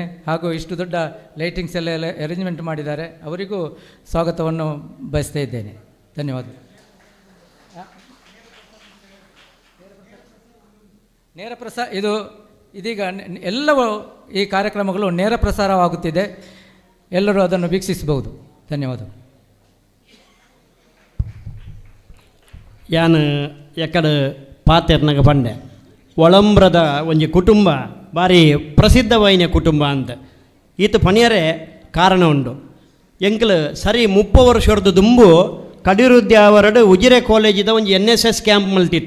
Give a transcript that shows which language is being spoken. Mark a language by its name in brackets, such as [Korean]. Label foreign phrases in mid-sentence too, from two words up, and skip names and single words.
[Kannada] ಹಾಗೂ ಇಷ್ಟು ದೊಡ್ಡ ಲೈಟಿಂಗ್ಸ್ ಎಲ್ಲ ಅರೇಂಜ್ಮೆಂಟ್ ಮಾಡಿದ್ದಾರೆ, ಅವರಿಗೂ ಸ್ವಾಗತವನ್ನು ಬಯಸ್ತಾ ಇದ್ದೇನೆ. ಧನ್ಯವಾದ. ಇದೀಗ ಎಲ್ಲವೂ ಈ ಕಾರ್ಯಕ್ರಮಗಳು ನೇರ ಪ್ರಸಾರವಾಗುತ್ತಿದೆ. ಎಲ್ಲರೂ ಅದನ್ನು ವೀಕ್ಷಿಸಬಹುದು. ಧನ್ಯವಾದ. [Tulu] ಯಾನು ಎಕಡೆ ಪಾತೆರ್ನಾಗ ಬಂಡೆ ಒಳಂಬ್ರದ ಒಂಜಿ ಕುಟುಂಬ ಭಾರಿ ಪ್ರಸಿದ್ಧವಾಯಿನ ಕುಟುಂಬ ಅಂತ ಈತ ಪಣಿಯರೇ ಕಾರಣ ಉಂಡು. ಎಂಕಲು ಸರಿ 30 ವರ್ಷದ ದುಂಬು ಕಡಿರುದ್ಯಾವರಡು ಉಜಿರೆ ಕಾಲೇಜಿದ ಒಂಜಿ NSS ಕ್ಯಾಂಪ್ ಮಲ್ತಿತ್ತ.